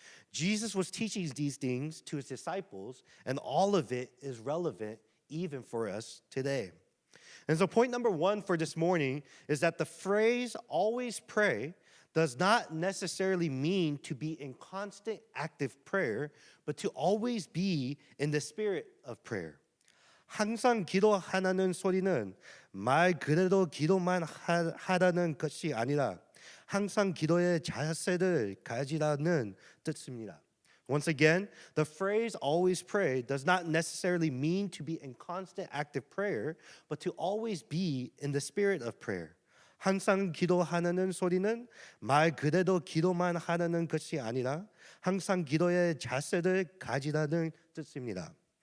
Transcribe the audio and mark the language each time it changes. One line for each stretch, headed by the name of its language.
English: Jesus was teaching these things to his disciples, and all of it is relevant even for us today. And so point number one for this morning is that the phrase always pray does not necessarily mean to be in constant active prayer, but to always be in the spirit of prayer.
Korean: 항상 기도하라는 소리는 말 그대로 기도만 하라는 것이 아니라 항상 기도의 자세를 가지라는 뜻입니다.
English: Once again, the phrase always pray does not necessarily mean to be in constant active prayer, but to always be in the spirit of prayer.
Korean: 항상 기도하라는 소리는 말 그대로 기도만 하라는 것이 아니라 항상 기도의 자세를 가지라는 뜻입니다.